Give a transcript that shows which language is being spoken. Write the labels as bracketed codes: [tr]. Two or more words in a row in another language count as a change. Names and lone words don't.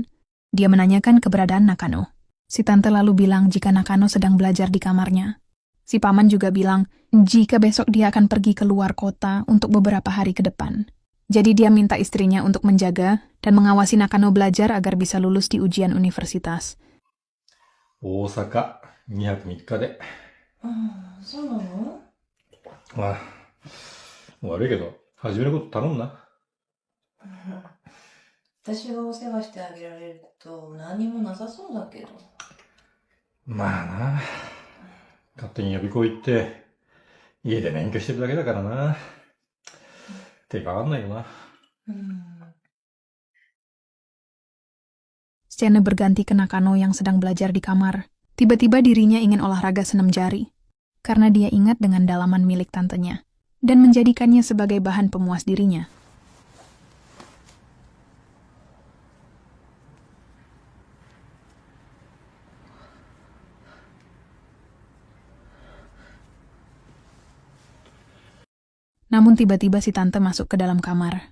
[id] Dia menanyakan keberadaan Nakano. Si tante lalu bilang jika Nakano sedang belajar di kamarnya. Si paman juga bilang jika besok dia akan pergi ke luar kota untuk beberapa hari ke depan. Jadi dia minta istrinya untuk menjaga dan mengawasi Nakano belajar agar bisa lulus di ujian universitas. [ja] 大阪2泊3日で。そうなの？悪いけど、始めること頼むな。私がお世話してあげられると何もなさそうだけど。まあな。勝手に予備校行って、家で勉強してるだけだからな。手がかかんないよな。 [id] Scene berganti ke Nakano yang sedang belajar di kamar. Tiba-tiba dirinya ingin olahraga senam jari, karena dia ingat dengan dalaman milik tantenya, dan menjadikannya sebagai bahan pemuas dirinya. Namun tiba-tiba si tante masuk ke dalam kamar.